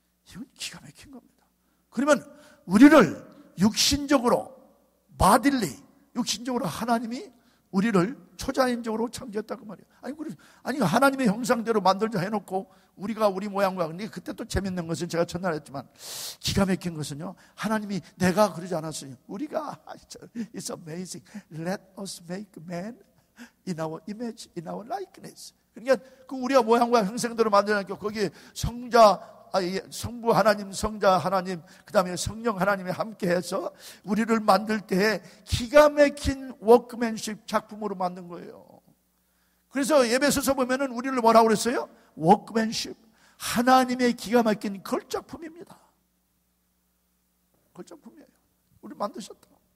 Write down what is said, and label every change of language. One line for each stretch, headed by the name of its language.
Korean: 이건 기가 막힌 겁니다. 그러면 우리를 육신적으로, 바딜리, 육신적으로 하나님이 우리를 초자연적으로 창조했다고 말이에요. 아니 하나님의 형상대로 만들자 해놓고 우리가 우리 모양과, 근데 그때 또 재밌는 것은 제가 첫날 했지만 기가 막힌 것은요, 하나님이 내가 그러지 않았어요. 우리가
English: It's amazing. Let us make man in our image, in our likeness.
Korean: 그러니까 그 우리가 모양과 형상대로 만들어놨고 거기에 성부 하나님, 성자 하나님, 그 다음에 성령 하나님이 함께해서 우리를 만들 때에 기가 막힌 워크맨십 작품으로 만든 거예요. 그래서 에베소서 보면은 우리를 뭐라고 그랬어요? 워크맨십, 하나님의 기가 막힌 걸작품입니다. 걸작품이에요. 우리를 만드셨다.